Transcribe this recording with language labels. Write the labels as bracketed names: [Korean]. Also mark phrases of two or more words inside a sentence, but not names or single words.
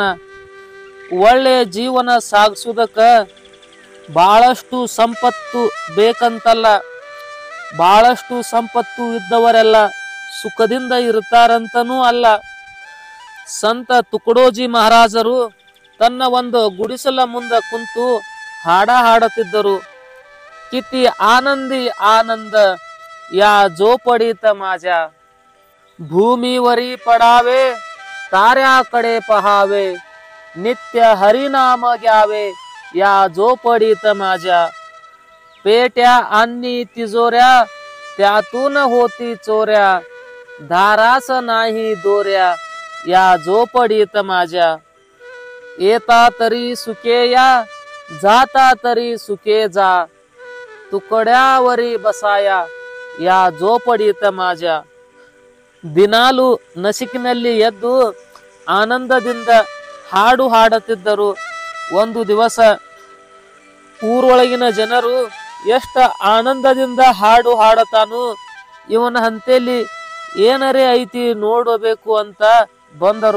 [Kannada] ಒಳ್ಳೆ ಜೀವನ ಸಾಗಿಸುವುದಕ್ಕ ಬಹಳಷ್ಟು ಸಂಪತ್ತು ಬೇಕಂತಲ್ಲ, ಬಹಳಷ್ಟು ಸಂಪತ್ತು ಇದ್ದವರೆಲ್ಲ ಸುಖದಿಂದ ಇರ್ತಾರಂತನೂ ಅಲ್ಲ. ಸಂತ ತುಕಡೋಜಿ ಮಹಾರಾಜರು ತನ್ನ ಒಂದು ಗುಡಿಸಲ ಮುಂದೆ ಕುಂತು ಹಾಡ ಹಾಡುತ್ತಿದ್ದರು. [Marathi] किती आनंदी आनंद या झोपडीत माझ्या, भूमीवरी पडावे ताऱ्याकडे पहावे, नित्य हरिनाम घ्यावे या झोपडीत माझ्या. पेट्या आणि तिजोऱ्या त्यातून होती चोऱ्या, धारास नाही दोऱ्या या झोपडीत माझ्या. येता तरी सुखे या, जाता तरी सुखे जा, तुकड्यावरी बसाया या झोपडीत माझ्या. [Kannada] ದಿನಾಲು ನಸಿಕಿನಲ್ಲಿ ಎದ್ದು ಆನಂದದಿಂದ ಹಾಡು ಹಾಡುತ್ತಿದ್ದರು. ಒಂದು ದಿವಸ ಊರೊಳಗಿನ ಜನರು ಎಷ್ಟು ಆನಂದದಿಂದ ಹಾಡು ಹಾಡತಾನು, ಇವನ ಹಂತೇಲಿ ಏನರೇ ಐತಿ ನೋಡಬೇಕು ಅಂತ ಬಂದರು.